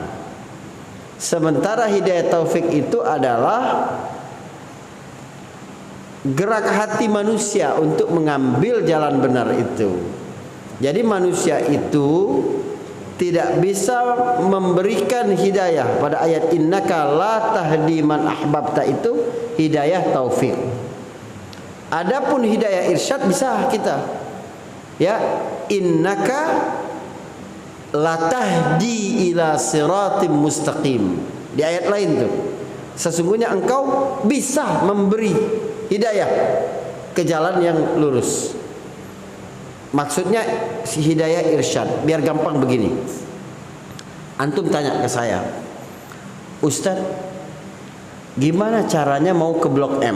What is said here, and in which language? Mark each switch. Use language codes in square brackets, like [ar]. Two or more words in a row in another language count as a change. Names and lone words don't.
[id] Sementara hidayah taufik itu adalah gerak hati manusia untuk mengambil jalan benar itu. Jadi manusia itu tidak bisa memberikan hidayah. Pada ayat [ar] innaka la tahdi man ahbabta [id] itu hidayah taufik. Adapun hidayah irsyad bisa kita. Ya, [ar] innaka latahdi ila siratim mustaqim. [id] Di ayat lain tuh, sesungguhnya engkau bisa memberi hidayah ke jalan yang lurus. Maksudnya hidayah irsyad. Biar gampang begini, antum tanya ke saya, Ustadz, gimana caranya mau ke Blok M?